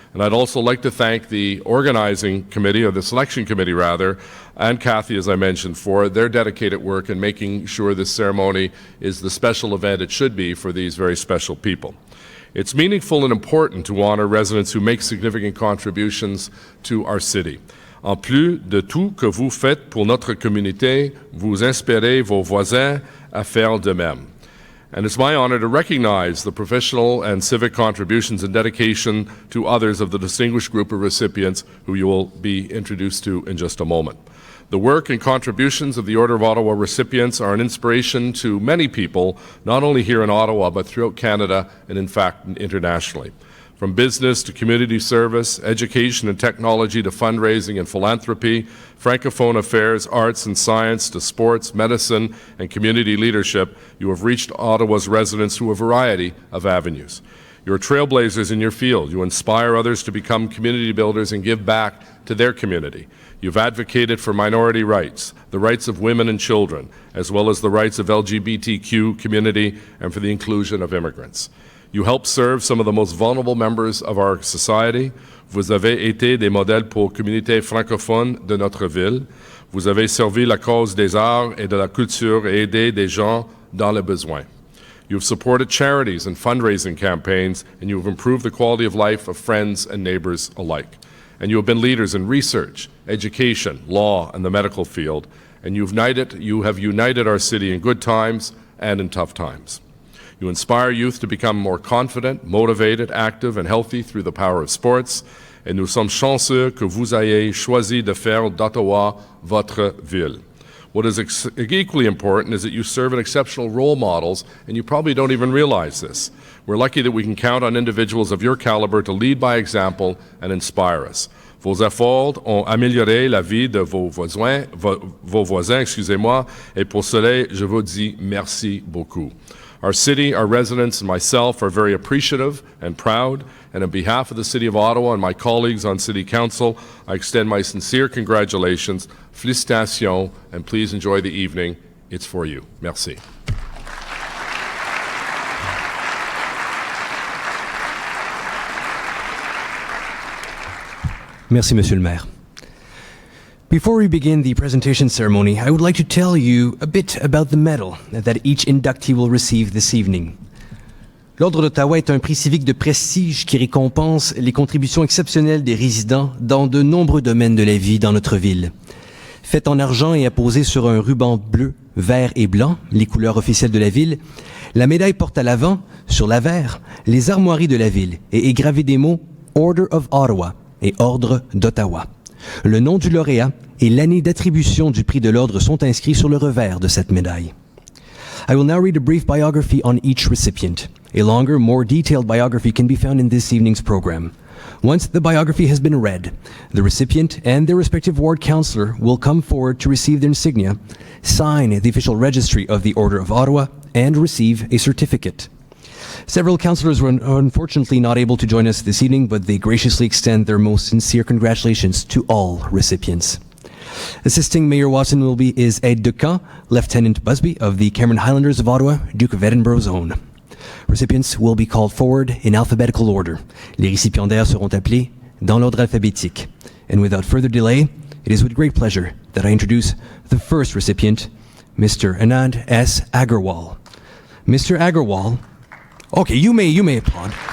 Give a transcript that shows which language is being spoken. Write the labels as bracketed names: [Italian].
[English] And I'd also like to thank the organizing committee, or the selection committee rather, and Kathy, as I mentioned, for their dedicated work in making sure this ceremony is the special event it should be for these very special people. It's meaningful and important to honor residents who make significant contributions to our city. [French] En plus de tout que vous faites pour notre communauté, vous inspirez vos voisins à faire de même. [English] And it's my honor to recognize the professional and civic contributions and dedication to others of the distinguished group of recipients who you will be introduced to in just a moment. The work and contributions of the Order of Ottawa recipients are an inspiration to many people, not only here in Ottawa, but throughout Canada and, in fact, internationally. From business to community service, education and technology to fundraising and philanthropy, Francophone affairs, arts and science to sports, medicine, and community leadership, you have reached Ottawa's residents through a variety of avenues. You're trailblazers in your field. You inspire others to become community builders and give back to their community. You've advocated for minority rights, the rights of women and children, as well as the rights of LGBTQ community and for the inclusion of immigrants. You help serve some of the most vulnerable members of our society. [French] Vous avez été des modèles pour communautés francophones de notre ville. Vous avez servi la cause des arts et de la culture et aidé des gens dans le besoin. [English] You have supported charities and fundraising campaigns, and you have improved the quality of life of friends and neighbors alike. And you have been leaders in research, education, law, and the medical field, and you have united our city in good times and in tough times. You inspire youth to become more confident, motivated, active, and healthy through the power of sports, [French] et nous sommes chanceux que vous ayez choisi de faire d'Ottawa votre ville. [English] What is equally important is that you serve as exceptional role models, and you probably don't even realize this. We're lucky that we can count on individuals of your caliber to lead by example and inspire us. [French] Vos efforts ont amélioré la vie de vos voisins, et pour cela, je vous dis merci beaucoup. [English] Our city, our residents, and myself are very appreciative and proud, and on behalf of the City of Ottawa and my colleagues on City Council, I extend my sincere congratulations, félicitations, and please enjoy the evening. It's for you. Merci. [French] Merci, Monsieur le Maire. [English] Before we begin the presentation ceremony, I would like to tell you a bit about the medal that each inductee will receive this evening. [French] L'Ordre d'Ottawa est un prix civique de prestige qui récompense les contributions exceptionnelles des résidents dans de nombreux domaines de la vie dans notre ville. Faite en argent et apposée sur un ruban bleu, vert et blanc, les couleurs officielles de la ville, la médaille porte à l'avant, sur l'avers, les armoiries de la ville et est gravée des mots « Order of Ottawa » et « Ordre d'Ottawa ». Le nom du lauréat et l'année d'attribution du prix de l'Ordre sont inscrits sur le revers de cette médaille. [English] I will now read a brief biography on each recipient. A longer, more detailed biography can be found in this evening's program. Once the biography has been read, the recipient and their respective ward councillor will come forward to receive their insignia, sign the official registry of the Order of Ottawa, and receive a certificate. Several councillors were unfortunately not able to join us this evening, but they graciously extend their most sincere congratulations to all recipients. Assisting Mayor Watson is Ed Decamp, Lieutenant Busby of the Cameron Highlanders of Ottawa, Duke of Edinburgh's own. Recipients will be called forward in alphabetical order. [French] Les récipiendaires seront appelés dans l'ordre alphabétique. [English] And without further delay, it is with great pleasure that I introduce the first recipient, Mr. Anand S. Agarwal. Mr. Agarwal, okay, you may applaud.